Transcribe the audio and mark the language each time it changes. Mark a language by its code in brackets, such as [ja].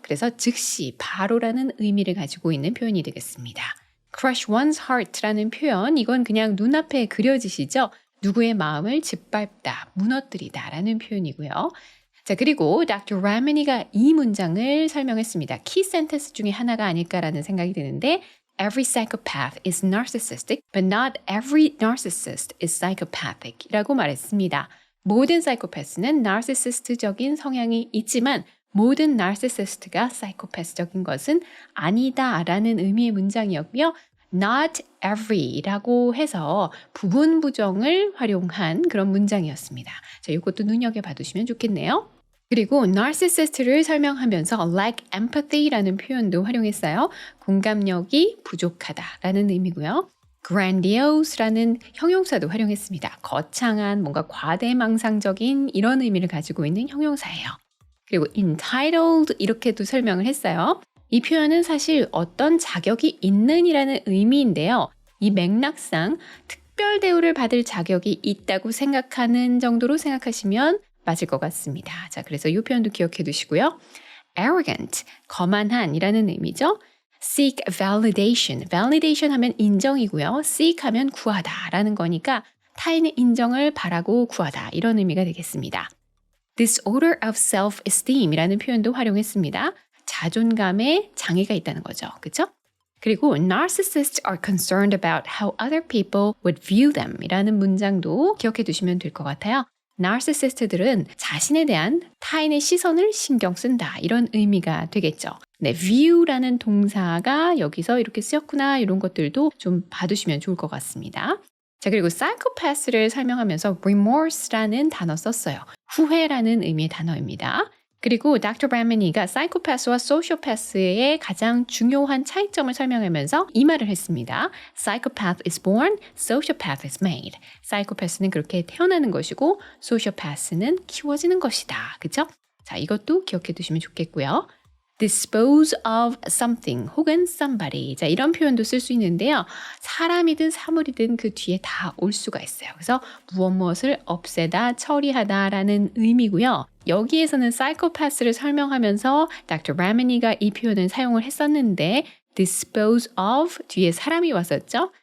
[ko] 그래서 즉시, 바로라는 의미를 가지고 있는 표현이 되겠습니다. crush one's heart라는 표현, 이건 그냥 눈앞에 그려지시죠. 누구의 마음을 짓밟다, 무너뜨리다 라는 표현이고요. 자, 그리고 닥터 라미니가 이 문장을 설명했습니다. 키 센텐스 중에 하나가 아닐까라는 생각이 드는데 [en] Every psychopath is narcissistic, but not every narcissist is psychopathic [ko] 이라고 말했습니다. 모든 사이코패스는 나르시시스트적인 성향이 있지만 모든 나르시시스트가 사이코패스적인 것은 아니다라는 의미의 문장이었고요. Not every라고 해서 부분 부정을 활용한 그런 문장이었습니다. 자, 이것도 눈여겨봐 두시면 좋겠네요. 그리고 narcissist를 설명하면서 lack empathy라는 표현도 활용했어요. 공감력이 부족하다라는 의미고요. grandiose라는 형용사도 활용했습니다. 거창한, 뭔가 과대망상적인 이런 의미를 가지고 있는 형용사예요. 그리고 entitled 이렇게도 설명을 했어요. 이 표현은 사실 어떤 자격이 있는이라는 의미인데요. 이 맥락상 특별 대우를 받을 자격이 있다고 생각하는 정도로 생각하시면 맞을 것 같습니다. 자, 그래서 이 표현도 기억해 두시고요. arrogant, 거만한이라는 의미죠. seek validation, validation 하면 인정이고요. seek 하면 구하다라는 거니까 타인의 인정을 바라고 구하다 이런 의미가 되겠습니다. disorder of self-esteem이라는 표현도 활용했습니다. 자존감에 장애가 있다는 거죠. 그렇죠? [en] 그리고 narcissists are concerned about how other people would view them [ko] 이라는 문장도 기억해 두시면 될 것 같아요. 나르시시스트들은 자신에 대한 타인의 시선을 신경 쓴다 이런 의미가 되겠죠. 네, view라는 동사가 여기서 이렇게 쓰였구나 이런 것들도 좀 봐두시면 좋을 것 같습니다. 자, 그리고 psychopath를 설명하면서 remorse라는 단어 썼어요. 후회라는 의미의 단어입니다. 그리고 Dr. Bramani가 psychopath와 sociopath의 가장 중요한 차이점을 설명하면서 이 말을 했습니다. [en] Psychopath is born, sociopath is made. [ko] psychopath는 그렇게 태어나는 것이고 sociopath는 키워지는 것이다. 그렇죠? 자, 이것도 기억해 두시면 좋겠고요. [en] dispose of something 혹은 somebody. [ko] 자, 이런 표현도 쓸 수 있는데요. 사람이든 사물이든 그 뒤에 다 올 수가 있어요. 그래서 무엇을 없애다, 처리하다라는 의미고요. 여기에서는 psychopath를 설명하면서 Dr. Bramani가 이 표현을 사용을 했었는데 dispose of 뒤에 사람이 왔었죠.